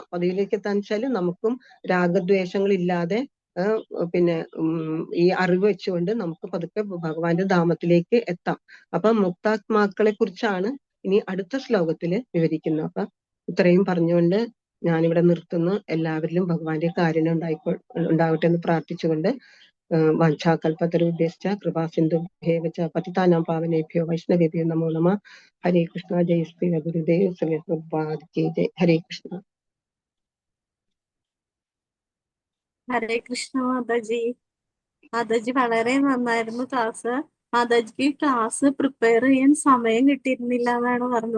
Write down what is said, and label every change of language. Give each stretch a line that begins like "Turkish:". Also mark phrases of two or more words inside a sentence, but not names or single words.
Malayalam: പദവിയിലേക്ക് എത്താന്ന് വെച്ചാല് നമുക്കും രാഗദ്വേഷങ്ങളില്ലാതെ പിന്നെ ഈ അറിവ് വെച്ചുകൊണ്ട് നമുക്ക് പതുക്കെ ഭഗവാന്റെ ധാമത്തിലേക്ക് എത്താം. അപ്പൊ മുക്താത്മാക്കളെ കുറിച്ചാണ് ഇനി അടുത്ത ശ്ലോകത്തില് വിവരിക്കുന്നു. അപ്പൊ ഇത്രയും പറഞ്ഞുകൊണ്ട് ഞാനിവിടെ നിർത്തുന്നു. എല്ലാവരിലും ഭഗവാന്റെ കാരുണ്യം ഉണ്ടാവട്ടെ എന്ന് പ്രാർത്ഥിച്ചുകൊണ്ട്
Sanskrit: वाञ्छाकल्पतरुभ्यश्च कृपासिन्धुभ्य एव पतितानां पावनेभ्यो वैष्णवेभ्यो नमो नमः.
Hindi: हरे कृष्ण। जय श्री गुरुदेव श्री प्रभुपाद की जय। हरे कृष्ण.
Malayalam: ഹരേ കൃഷ്ണ മാതാജി. മാതാജി വളരെ നന്നായിരുന്നു ക്ലാസ്. മാതാജിക്ക്
English: class prepare
Malayalam: ചെയ്യാൻ സമയം കിട്ടിയിരുന്നില്ല എന്നാണ് പറഞ്ഞത്.